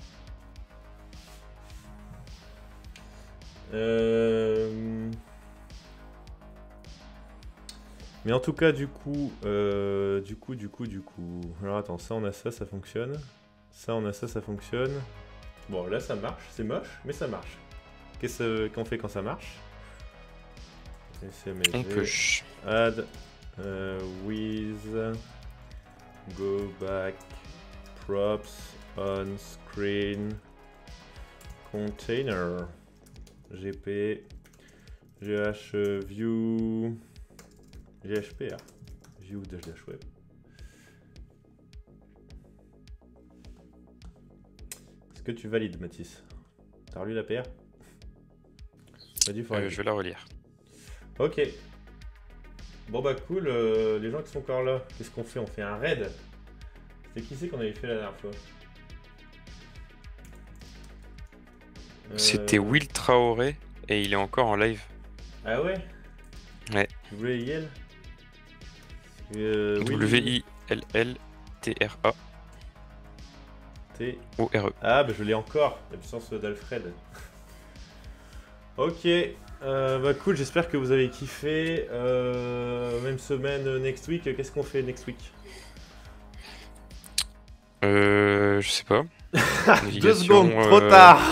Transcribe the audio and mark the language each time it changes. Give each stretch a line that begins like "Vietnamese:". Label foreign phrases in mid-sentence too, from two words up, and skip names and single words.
French: Mais en tout cas, du coup. Alors attends, ça on a ça, ça fonctionne. Ça on a ça, ça fonctionne. Bon, là ça marche, c'est moche, mais ça marche. Qu'est-ce qu'on fait quand ça marche? On push.
English: Add with go back props on screen container gp gh view ghp view dash web.
French: Est-ce que tu valides, Mathis? T'as relu la PR? Je vais la relire. Ok. Bon bah cool, les gens qui sont encore là, qu'est-ce qu'on fait? On fait un raid. C'était qui c'est qu'on avait fait la dernière fois? C'était Will Traoré et il est encore en live. Ah ouais? Ouais. W-I-L W-I-L-L-T-R-A O-R-E. Ah bah je l'ai encore, la puissance d'Alfred. Ok, bah cool, j'espère que vous avez kiffé. Même semaine
English: next week,
French: qu'est-ce qu'on fait
English: next week?
French: Je sais pas. 2 secondes, trop tard.